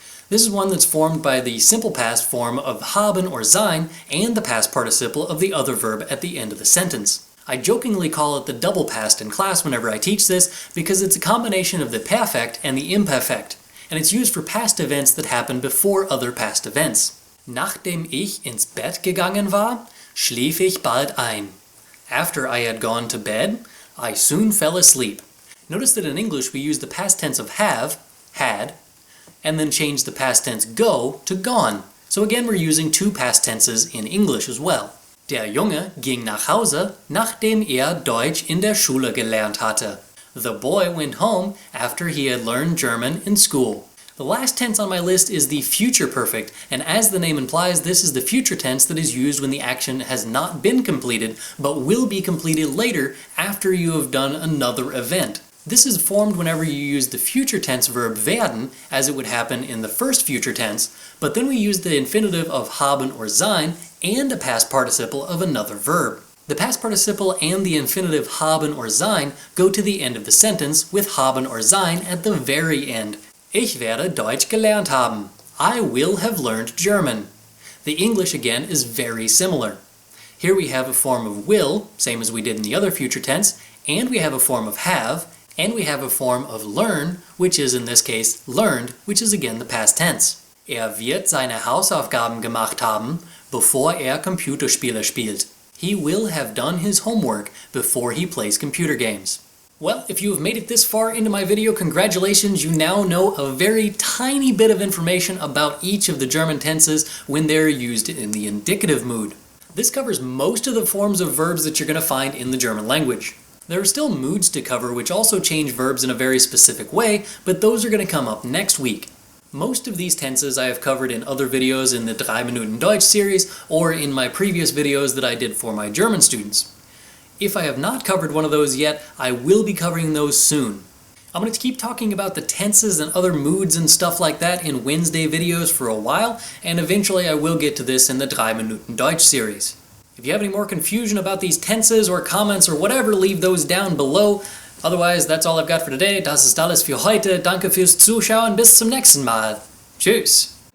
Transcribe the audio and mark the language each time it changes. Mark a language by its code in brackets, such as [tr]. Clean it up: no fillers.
[en] This is one that's formed by the simple past form of haben or sein and the past participle of the other verb at the end of the sentence. I jokingly call it the double past in class whenever I teach this because it's a combination of the Perfekt and the Imperfekt, and it's used for past events that happened before other past events. [de] Nachdem ich ins Bett gegangen war, schlief ich bald ein. [en] After I had gone to bed, I soon fell asleep. Notice that in English we use the past tense of have, had, and then change the past tense go to gone. So again we're using two past tenses in English as well. [de] Der Junge ging nach Hause, nachdem Deutsch in der Schule gelernt hatte. [en] The boy went home after he had learned German in school. The last tense on my list is the future perfect, and as the name implies, this is the future tense that is used when the action has not been completed, but will be completed later after you have done another event. This is formed whenever you use the future tense verb werden, as it would happen in the first future tense, but then we use the infinitive of haben or sein and a past participle of another verb. The past participle and the infinitive haben or sein go to the end of the sentence with haben or sein at the very end. [de] Ich werde Deutsch gelernt haben. [en] I will have learned German. The English again is very similar. Here we have a form of will, same as we did in the other future tense, and we have a form of have, and we have a form of learn, which is in this case learned, which is again the past tense. [de] Wird seine Hausaufgaben gemacht haben, bevor Computerspiele spielt. [en] He will have done his homework before he plays computer games. Well, if you have made it this far into my video, congratulations, you now know a very tiny bit of information about each of the German tenses when they're used in the indicative mood. This covers most of the forms of verbs that you're going to find in the German language. There are still moods to cover which also change verbs in a very specific way, but those are going to come up next week. Most of these tenses I have covered in other videos in the 3 Minuten Deutsch series or in my previous videos that I did for my German students. If I have not covered one of those yet, I will be covering those soon. I'm going to keep talking about the tenses and other moods and stuff like that in Wednesday videos for a while, and eventually I will get to this in the 3 Minuten Deutsch series. If you have any more confusion about these tenses or comments or whatever, leave those down below. Otherwise, that's all I've got for today. [de] Das ist alles für heute. Danke fürs Zuschauen. Bis zum nächsten Mal. Tschüss.